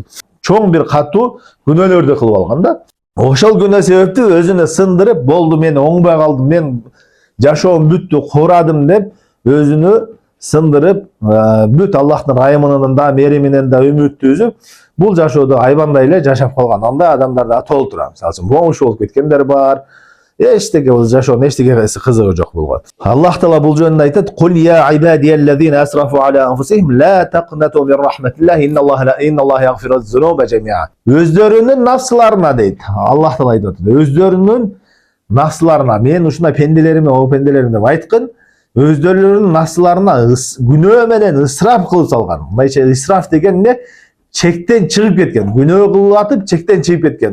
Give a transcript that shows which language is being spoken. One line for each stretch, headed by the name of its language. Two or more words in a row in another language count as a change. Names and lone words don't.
Kyrgyz: Чоң bir каттуу күнөөлөрдү кылып алган да. Ошол күнөө себептүү өзүнө сындырып, болду мен оңбой калдым, мен жашоом бүттү, куурадым деп өзүнө сындырып, бүт Аллахтын райымынан да, мериминен да үмүттү үзүп, бул жашоодо айбандай эле жашап калган. Андай адамдар да толуп турат. Мисалы үчүн момуш болуп кеткендер бар. Эчтеке жашоонун эчтекеси кызыгы жок болгон. Аллах Таала бул жөнүндө айтат:
Arabic: "قل يا عبادي الذين أسرفوا على أنفسهم لا تقنطوا من رحمة الله إن الله يغفر الذنوب جميعا."
Kyrgyz: Өздөрүнүн нафсыларына дейт. Аллах Таала айтат. Өздөрүнүн нафсыларына, мен ушундай пенделериме, о пенделерим деп айткын, өздөрүнүн нафсыларына күнөө менен ысраф кылып салган. Мындайча ысраф деген эмне? Чектен чыгып кеткен, күнөө кылып атып, чектен чыгып кеткен.